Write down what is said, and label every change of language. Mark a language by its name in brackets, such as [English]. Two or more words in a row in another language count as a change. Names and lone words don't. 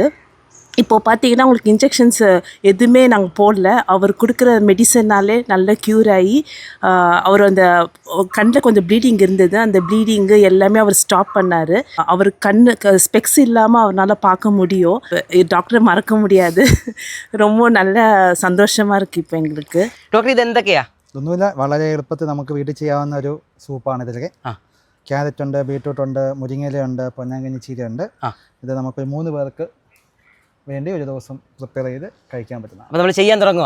[Tamil] இப்போது பார்த்தீங்கன்னா உங்களுக்கு இன்ஜெக்ஷன்ஸ் எதுவுமே நாங்கள் போடல. அவர் கொடுக்குற மெடிசன்னாலே நல்லா க்யூர் ஆகி அவர் அந்த கண்ணில் கொஞ்சம் ப்ளீடிங் இருந்தது. அந்த ப்ளீடிங்கு எல்லாமே அவர் ஸ்டாப் பண்ணார். அவர் ஸ்பெக்ஸ் இல்லாமல் அவரால் பார்க்க முடியும். டாக்டரை மறக்க முடியாது. ரொம்ப நல்ல സന്തോഷமாக இருக்குது ഇപ്പോൾ എங்களுக்கு. [Malayalam] ഡോക്ടർ ഇത് എന്തൊക്കെയാ? ഒന്നുമില്ല, വളരെ എളുപ്പത്തിൽ നമുക്ക് വീട്ടിൽ ചെയ്യാവുന്ന ഒരു സൂപ്പാണ് ഇതിലൊക്കെ. ക്യാരറ്റ് ഉണ്ട്, ബീട്രൂട്ട് ഉണ്ട്, മുരിങ്ങയിലയുണ്ട്, പൊന്നാങ്കണ്ണി ചീരയുണ്ട്. ഇത് നമുക്ക് 3 പേർക്ക് വേണ്ടി ഒരു ദിവസം പ്രിപ്പയർ ചെയ്ത് കഴിക്കാൻ പറ്റുന്ന. അപ്പോൾ നമ്മൾ ചെയ്യാൻ തുടങ്ങുക.